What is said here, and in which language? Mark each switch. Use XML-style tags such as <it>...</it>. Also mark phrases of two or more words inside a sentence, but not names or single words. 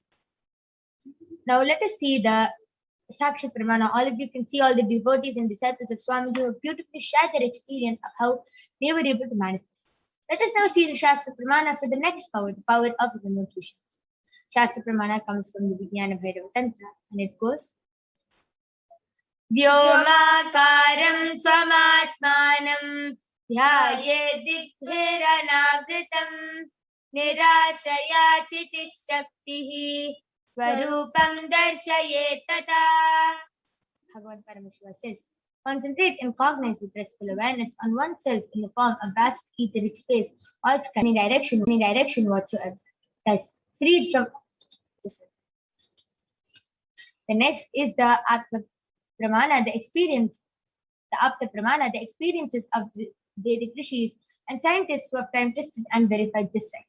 <en>Now let us see the</en> <sa>साक्षी प्रमाण.</sa> <en>All of you can see all the devotees and disciples of Swamiji who have beautifully shared their experience of how they were able to manifest. Let us now see the</en> <sa>शास्त्र प्रमाण</sa> <en>for the next power, the power of remote vision.</en> <sa>शास्त्र प्रमाण</sa> <en>comes from the Vijnana Bhairava Tantra, and it goes,</en> <sa>व्योमाकारं स्वमात्मानं ध्यायेद्दिग्भिरनावृतम् निराश्रया चितिशक्तिः स्वरूपं दर्शयेत् तदा.</sa> <en>Bhagavan Paramashiva says, concentrate and cognize with restful awareness on oneself in the form of vast etheric space or sky, any direction whatsoever, thus freed from this. The next is the</en> <sa>आत्म प्रमाण,</sa> <en>the</en> <sa>आप्त प्रमाण,</sa> <en>the experiences of the Vedic rishis and scientists who have time tested and verified this science.</en>